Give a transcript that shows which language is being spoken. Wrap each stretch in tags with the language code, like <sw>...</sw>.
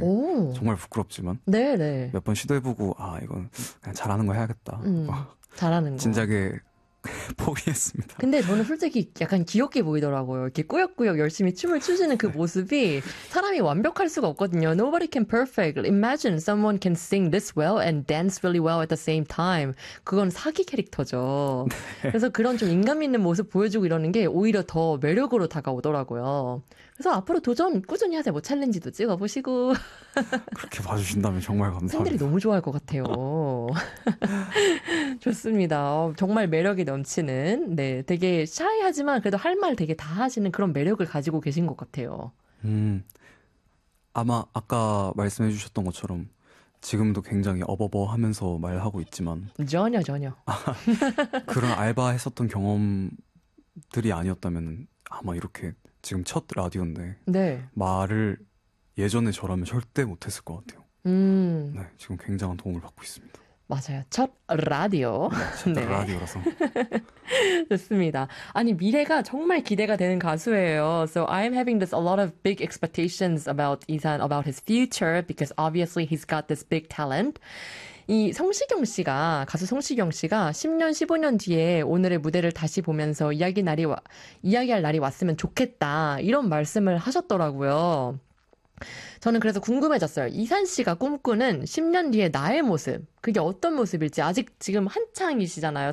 <ko>오, 정말 부끄럽지만 네. 몇번 시도해보고 아 이건 그냥 잘하는 거 해야겠다 하고 잘하는 거. 진작에 포기했습니다. 근데 저는 솔직히 약간 귀엽게 보이더라고요. 이렇게 꾸역꾸역 열심히 춤을 추시는 그 모습이 사람이 완벽할 수가 없거든요.</ko> <en>Nobody can perfect. Imagine someone can sing this well and dance really well at the same time.</en> <ko>그건 사기 캐릭터죠. 그래서 그런 좀 인간미 있는 모습 보여주고 이러는 게 오히려 더 매력으로 다가오더라고요. 그래서 앞으로 도전 꾸준히 하세요. 뭐 챌린지도 찍어보시고. 그렇게 봐주신다면 정말 팬들이 감사합니다. 너무 좋아할 것 같아요. 좋습니다. 정말 매력이 넘치는, 네. 되게 샤이하지만 그래도 할말 되게 다 하시는 그런 매력을 가지고 계신 것 같아요. 아마 아까 말씀해 주셨던 것처럼 지금도 굉장히 어버버 하면서 말하고 있지만, 전혀, 전혀. 그런 알바 했었던 경험들이 아니었다면 아마 이렇게 지금 첫 라디오인데 네. 말을 예전에 저라면 절대 못했을 것 같아요. 네, 지금 굉장한 도움을 받고 있습니다. 맞아요. 첫 라디오. 네, 첫 네. 라디오라서. 좋습니다. 아니, 미래가 정말 기대가 되는 가수예요.</ko> <en>So I'm having this a lot of big expectations about Isan, about his future, because obviously he's got this big talent.</en> <ko>이 성시경 씨가, 가수 성시경 씨가 10년, 15년 뒤에 오늘의 무대를 다시 보면서 이야기할 날이 왔으면 좋겠다. 이런 말씀을 하셨더라고요. 저는 그래서 궁금해졌어요. 이산 씨가 꿈꾸는 10년 뒤에 나의 모습, 그게 어떤 모습일지, 아직 지금 한창이시잖아요.</ko>